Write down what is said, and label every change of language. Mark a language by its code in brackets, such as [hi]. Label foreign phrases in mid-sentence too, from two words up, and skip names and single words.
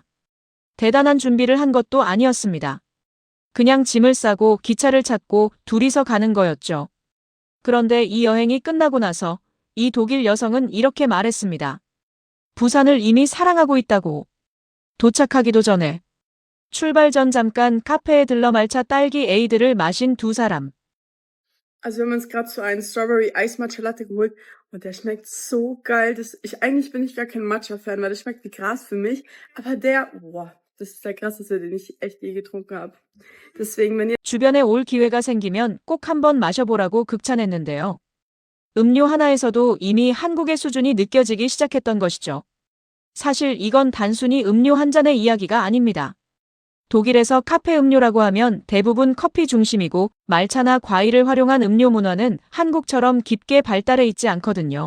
[ko] 대단한 준비를 한 것도 아니었습니다. 그냥 짐을 싸고 기차를 찾고 둘이서 가는 거였죠. 그런데 이 여행이 끝나고 나서 이 독일 여성은 이렇게 말했습니다. 부산을 이미 사랑하고 있다고. 도착하기도 전에. 출발 전 잠깐 카페에 들러 말차 딸기 에이드를 마신 두 사람. [de] Also wir haben uns gerade so einen [en] Strawberry Ice Matcha Latte [de] geholt und der schmeckt so geil. Eigentlich bin ich gar kein Matcha-Fan, weil das schmeckt wie Gras für mich. Aber das ist der krasseste, den ich echt je getrunken habe. Deswegen, wenn ihr [ko] 주변에 올 기회가 생기면 꼭 한번 마셔보라고 극찬했는데요. 음료 하나에서도 이미 한국의 수준이 느껴지기 시작했던 것이죠. 사실 이건 단순히 음료 한 잔의 이야기가 아닙니다. 독일에서 카페 음료라고 하면 대부분 커피 중심이고 말차나 과일을 활용한 음료 문화는 한국처럼 깊게 발달해 있지 않거든요.